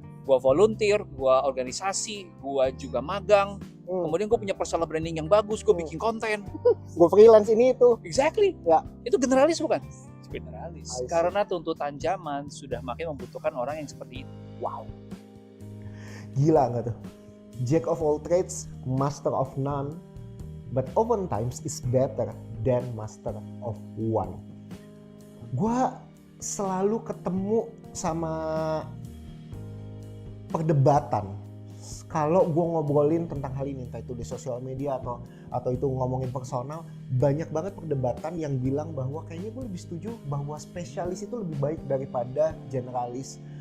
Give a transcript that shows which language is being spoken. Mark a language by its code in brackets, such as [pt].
[id] Gua volunteer, gua organisasi, gua juga magang. Kemudian gua punya personal branding yang bagus, gua bikin konten. Gua freelance ini itu. Exactly. Itu generalis bukan? Generalis. Karena tuntutan zaman sudah makin membutuhkan orang yang seperti itu. Wow. Gila nggak tuh? [en] Jack of all trades, master of none, but oftentimes is better than master of one. [id] Gua selalu ketemu sama perdebatan kalau gue ngobrolin tentang hal ini, entah itu di sosial media atau itu ngomongin personal, banyak banget perdebatan yang bilang bahwa kayaknya gue lebih setuju bahwa spesialis itu lebih baik daripada generalis.